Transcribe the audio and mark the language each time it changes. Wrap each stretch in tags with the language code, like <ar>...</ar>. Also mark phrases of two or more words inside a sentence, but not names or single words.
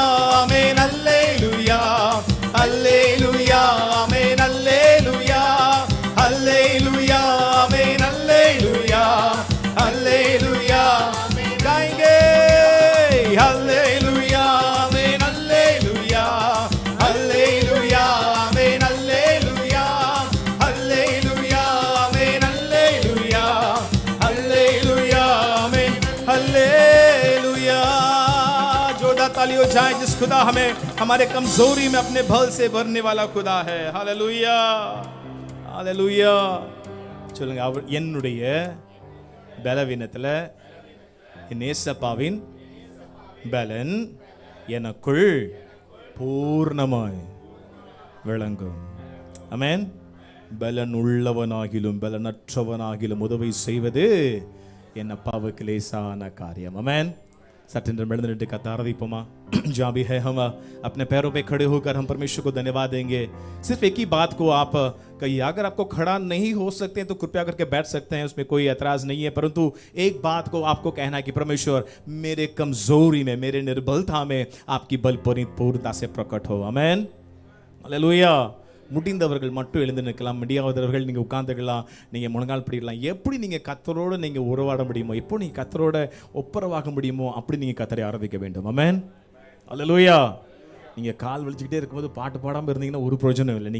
<hi>आमीन हालेलुया हालेलुया आमीन हालेलुया हालेलुया आमीन हालेलुया हालेलुया गाएंगे हालेलुया आमीन हालेलुया हालेलुया आमीन हालेलुया हालेलुया आमीन हालेलुया हालेलुया आमीन हालेलुया। जोरदार ताली हो जाए जिस खुदा हमें हमारे कमजोरी में अपने बल से भरने वाला खुदा है।</hi> <ta>हालेलुया हालेलुया சொல்லுங்க, அவர் என்னுடைய பலவீனத்தில் என் ஏசப்பாவின் பலன் எனக்குள் பூர்ணமாய் விளங்கும். ஆமென். பலன் உள்ளவனாகிலும் பலனற்றவனாகிலும் உதவி செய்வது என் அப்பாவுக்கு லேசான காரியம். ஆமென்.</ta> <hi>सटेंडर मेडन रेड्डी का तारीफमा जहाँ भी है हम अपने पैरों पे खड़े होकर हम परमेश्वर को धन्यवाद देंगे. सिर्फ एक ही बात को आप कहिए. अगर आपको खड़ा नहीं हो सकते हैं तो कृपया करके बैठ सकते हैं, उसमें कोई एतराज नहीं है. परंतु एक बात को आपको कहना है कि परमेश्वर मेरे कमजोरी में, मेरे निर्बलता में आपकी बल पूर्णता से प्रकट हो. आमेन. हालेलुया.</hi> <ta>முடிந்தவர்கள் மட்டும் எழுந்து நிற்கலாம், முடியாதவர்கள் நீங்கள் உட்கார்ந்துக்கலாம், நீங்கள் முழங்கால் பிடிக்கலாம். எப்படி நீங்கள் கர்த்தரோடு நீங்கள் உறவாட முடியுமோ, எப்போ நீங்கள் கர்த்தரோட ஒப்புரவாக முடியுமோ அப்படி நீங்கள் கர்த்தரை ஆராதிக்க வேண்டும். ஆமென். அல்லேலூயா. நீங்கள் கால் வலிச்சுக்கிட்டே இருக்கும்போது பாட்டு பாடாமல் இருந்தீங்கன்னா ஒரு பிரயோஜனம் இல்லை.</ta>